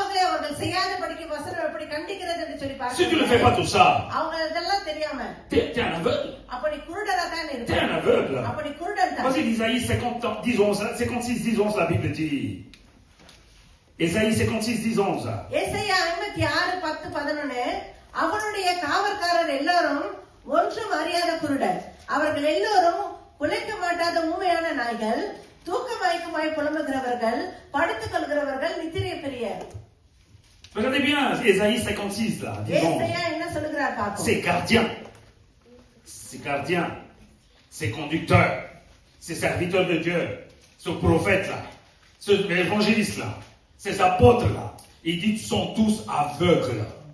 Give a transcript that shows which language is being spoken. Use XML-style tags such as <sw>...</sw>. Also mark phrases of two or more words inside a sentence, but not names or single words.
<fr>Si tu ne fais pas tout ça, tu es un aveugle. Tu es un aveugle. Vas-y, Isaïe 56, 10, 11, la Bible dit. Isaïe 56, 10, 11.</fr> <ta>அவனுடைய காவற்காரர் எல்லாரும் ஒன்றும் அறியாத குருடர். அவர்கள் எல்லோரும் குலைக்க மாட்டாத ஊமையான நாய்கள், தூக்கமயக்கமாய் புலம்புகிறவர்கள், படுத்துக் கொள்கிறவர்கள், நித்திரை பெரியர்.</ta> <fr>Regardez bien, Isaïe 56 là, disons. Ces gardiens, ces conducteurs, ces serviteurs de Dieu, ce prophète là, ce évangéliste là, ces apôtres là, ils disent qu'ils sont tous aveugles.</fr>